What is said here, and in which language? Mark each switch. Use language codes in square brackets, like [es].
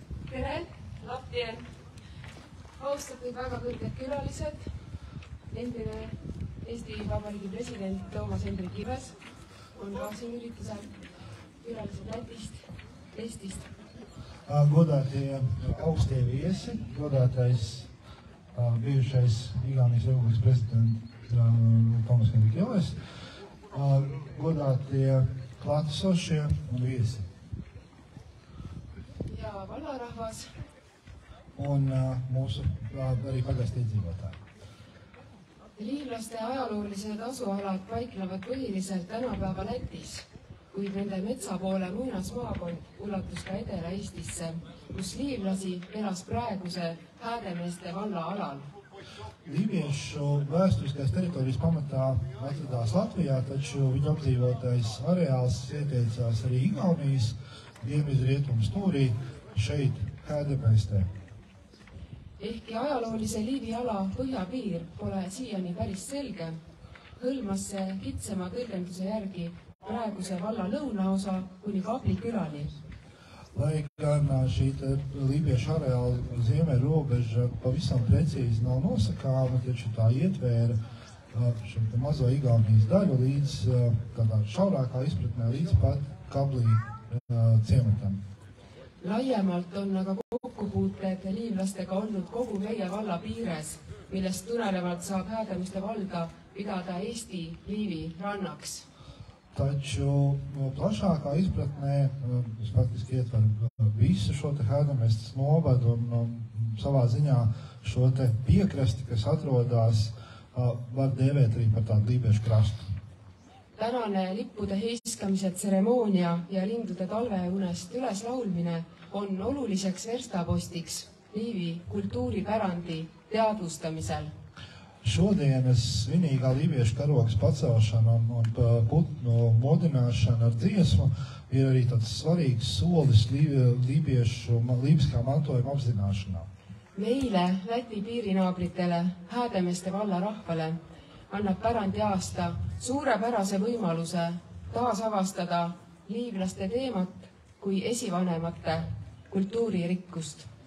[et] Tere, Lahtien, austatud väga kõrged külalised, endine Eesti Vabariigi president Toomas Hendrik Ilves on ka siin üritusel, külalised Lätist, Eestist. [lv] Godātie augstieviesi, godātais bijušais Igaunijas Republikas prezidents Toomas Hendrik Ilves, godātie klātesošie un viesi. [et] Ja vallarahvas. [lv] Un mūsu arī pagasti iedzīvotāji. [et] Liivlaste ajaloolised asualad paiknevad põhiliselt tänapäeva Lätis, kuid nende metsapoole muinasmaakond ulatus ka Edela-Eestisse, kus liivlasi elas praeguse Häädemeeste valla alal. [lv] Liiviešu vēsturiskais teritorijas pamatā atradās Latvijā, taču viņa apdzīvotais areāls ieteicās arī Igaunijas dienvidrietumu stūrī šeit Häädemeestē. [et] Ehkki ajaloolise Liivi ala põhjapiir pole siiani päris selge, hõlmas see kitsema tõlgenduse järgi praeguse valla lõunaosa kuni Kabli külani. [lv] Lai gan šī Lībiešu areāla ziemeļrobeža pavisam precīzi nav nosakāma, taču tā ietvēra šo mazo Igaunijas daļu līdz tādā šaurākā izpratnē līdz pat Kablī ciematam. [et] Laiemalt on aga kokkupuuted liivlastega olnud kogu meie valla piires, millest tulenevalt saab Häädemeeste valda pidada Eesti Liivi rannaks. [lv] Taču plašākā izpratnē, es faktiski ietveru visu šo te Hēdemeestes novadu un savā ziņā šo te piekrasti, kas atrodas, var dēvēt arī par tādu lībiešu krastu. [et] Tänane lippude heiskamise tseremoonia ja lindude talveunest üles laulmine on oluliseks verstapostiks Liivi kultuuripärandi teadvustamisel. [lv] Šodienas svinīgā lībiešu karogas pacelšana un putnu modināšana ar dziesmu ir arī tāds svarīgs solis lībiešu lībiskā mantojuma apzināšanā. [et] Meile, Läti piirinaabritele, Häädemeeste valla rahvale annab pärandiaasta suurepärase võimaluse taasavastada liivlaste teemat kui esivanemate kultuuririkkust.